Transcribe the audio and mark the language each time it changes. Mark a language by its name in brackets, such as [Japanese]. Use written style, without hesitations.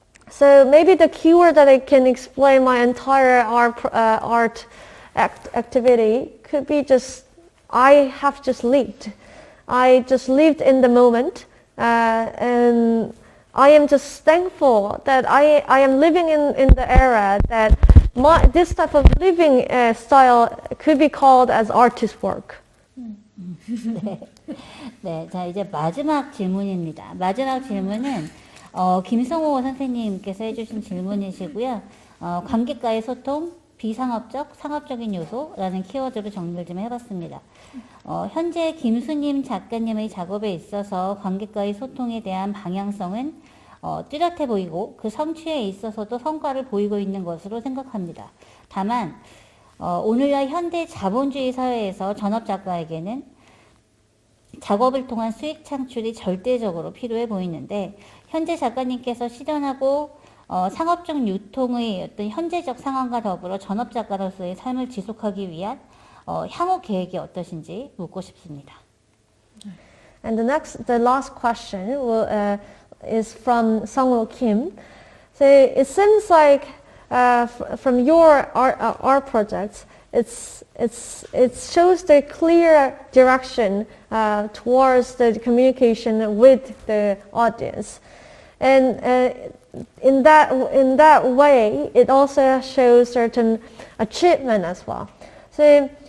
[English] So maybe the keyword that I can explain my entire art activity could be just I have just lived. I just lived in the moment, and I am just thankful that I am living in the era that this type of living style could be called as artist work. [Korean] 네, 자 이제 마지막 질문입니다. 마지막 질문은 김성호 선생님께서 해주신 질문이시고요. 관객과의 소통, 비상업적, 상업적인 요소라는 키워드로 정리를 좀 해봤습니다. 현재 김수님 작가님의 작업에 있어서 관객과의 소통에 대한 방향성은 뚜렷해 보이고 그 성취에 있어서도 성과를 보이고 있는 것으로 생각합니다. 다만 오늘날 현대 자본주의 사회에서 전업작가에게는 작업을 통한 수익 창출이 절대적으로 필요해 보이는데 현재 작가님께서 실현하고 상업적 유통의 어떤 현재적 상황과 더불어 전업작가로서의 삶을 지속하기 위한 향후 계획이 어떠신지 묻고 싶습니다. [English] And the last question is from Sungho Kim. So it seems like from your art projects, it shows the clear direction towards the communication with the audience, and in that way, it also shows certain achievement as well. So